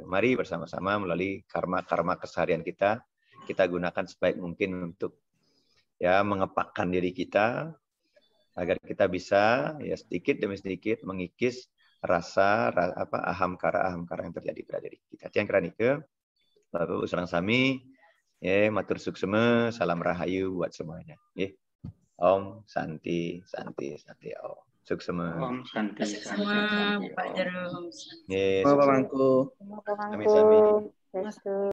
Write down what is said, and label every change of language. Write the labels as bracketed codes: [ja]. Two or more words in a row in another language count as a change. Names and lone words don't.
[id] Mari bersama-sama melalui karma keseharian kita gunakan sebaik mungkin untuk ya mengepakkan diri kita agar kita bisa ya sedikit demi sedikit mengikis rasa ahamkara yang terjadi pada diri kita. Yang kiranya ke Bapak Sarang Sami [ban] Matur suksema, [id] salam rahayu buat semuanya. [sa] Om Santi, Santi, Santi Om. Suksema. Om Santi, Santi, [id] Semua [sa] Santi, [id] Pak [sa] Om. Jarum. [id] Bapak Mangku. [ban] Sami-sami. [id] Begitu.